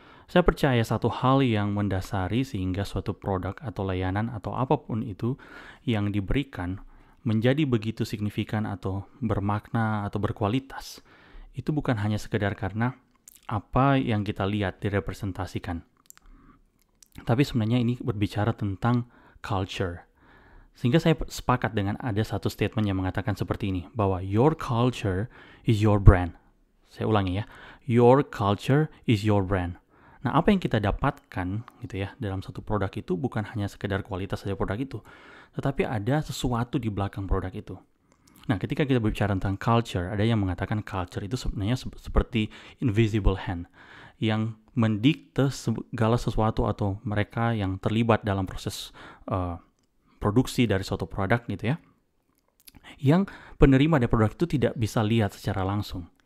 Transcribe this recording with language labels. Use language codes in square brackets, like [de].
[id] Saya percaya satu hal yang mendasari sehingga suatu produk atau layanan atau apapun itu yang diberikan menjadi begitu signifikan atau bermakna atau berkualitas, itu bukan hanya sekedar karena apa yang kita lihat direpresentasikan. Tapi sebenarnya ini berbicara tentang culture. Sehingga saya sepakat dengan ada satu statement yang mengatakan seperti ini, bahwa [en] your culture is your brand. [id] Saya ulangi ya, [en] your culture is your brand. [id] Nah, apa yang kita dapatkan gitu ya dalam satu produk itu bukan hanya sekedar kualitas dari produk itu, tetapi ada sesuatu di belakang produk itu. Nah, ketika kita berbicara tentang culture, ada yang mengatakan culture itu sebenarnya seperti invisible hand yang mendikte segala sesuatu atau mereka yang terlibat dalam proses produksi dari suatu produk gitu ya, yang penerima dari produk itu tidak bisa lihat secara langsung.